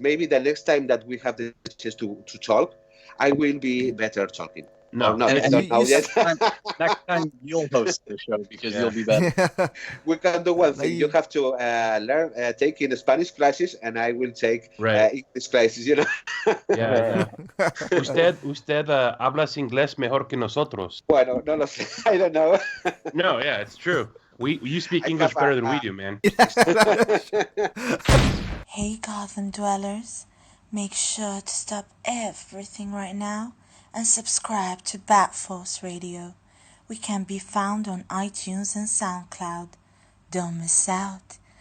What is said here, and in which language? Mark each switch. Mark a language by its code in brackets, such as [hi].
[en] Maybe the next time that we have the chance to talk, I will be better talking. No. Or not, I And don't know yet. next time you'll host the show because you'll be better. We can do one thing. you- You have to learn, take in Spanish classes, and I will take English classes, Yeah. [es] Usted hablas inglés mejor que nosotros. Bueno, no lo sé. [en] I don't know. No, yeah, it's true. You speak English better than we do, man. Hey Gotham dwellers, make sure to stop everything right now and subscribe to Bat Force Radio. We can be found on iTunes and SoundCloud. Don't miss out.